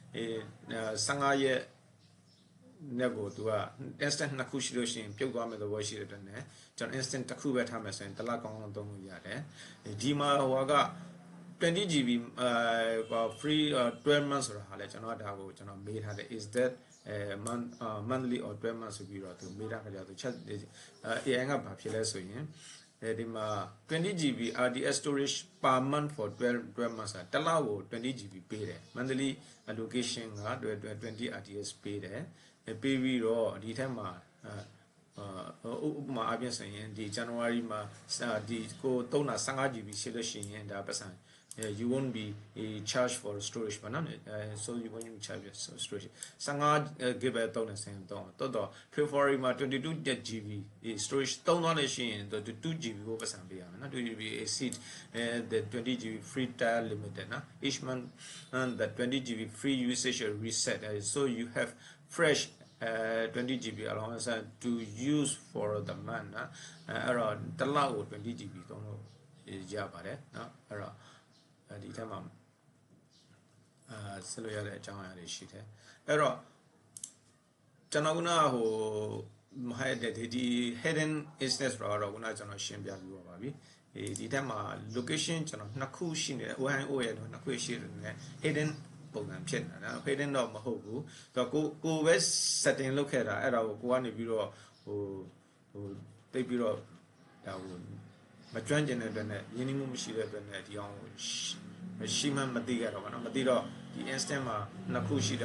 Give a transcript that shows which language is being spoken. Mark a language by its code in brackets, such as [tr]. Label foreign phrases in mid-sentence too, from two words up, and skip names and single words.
[my] 15 ရက်နဲ့ကိုသူက instant နှစ်ခုရှိလို့ရှိရင်ပြုတ်သွားမယ်သဘောရှိတဲ့အတွက်နဲ့ကျွန်တော် instant တစ်ခုပဲထားမယ်ဆိုရင်တစ်လကောင်းအောင်သုံးလို့ရတယ်ဒီမှာဟိုက [en] 20 GB free 12 months [my] ဆိုတာဟာလေကျွန်တော်ဒါကိုကျွန်တော်မေးထားတယ် [en] is that monthly or 12 months [my] ဆိုပြီးတော့သူမေးထားကြတယ်သူချက် AI ကဘာဖြစ်လဲဆိုရင်ဒီမှာ [en] 20 GB RDS storage per month for 12 months [my] တစ်လကို20 GB ပေးတယ် [en] monthly allocation [my] က20 RDS ပေးတယ်ပေးပြီးတော့ဒီထက်မှာဥပမာအပြင်ဆိုရင်ဒီ January မှာဒီကိုသုံးတာ15 GB ရှိလို့ရှိရင်ဒါ [en] ပတ်စံ you won't be charged for storage ဘာနော် so you won't be charged for storage 15 GB သုံးနေစင် [my] တော့ February မှာ22 GB storage သုံးသွားလို့ရှိရင်2 GB ကိုပတ်စံပေးရမယ်နော် [en] 2 GB exceed the 20 GB free trial limited နော် each month the 20 GB free usage reset so you have fresh 20 GB allowance to use for the month [my] နော်အဲ့တော့တစ်လကို20 GB သုံးလို့ရပါတယ်နော်အဲ့တော့ဒီထက်မှာ ဆက်လို့ရတဲ့အကြောင်းအရာတွေရှိတယ်အဲ့တော့ကျွန်တော်ကဟိုမဟဲ့တဲ့ဒီ [en] hidden instance [my] တော့ခုနကျွန်တော်ရှင်းပြပြီးပါပြီဒီထက်မှာ location ကျွန်တော်နှစ်ခုရှိနေတယ် OIO ရဲ့နှစ်ခုရှိတယ်နဲ့ hidden ပုံစံဖြစ်နေတာနော် hidden တော့မဟုတ်ဘူးတော့ကိုပဲ setting လုပ်ခဲ့တာအဲ့ဒါကိုကိုကနေပြီးတော့ဟိုတိတ်ပြီးတော့ဒါဟိုမကျွမ်းကျင်တဲ့အတွက်နဲ့ရင်းနှီးမှုမရှိတဲ့အတွက်နဲ့ဒီအောင်ရှိမှမသိကြတော့ဘာနော်မသိတော့ဒီ instant မှာနှစ်ခုရှိတယ်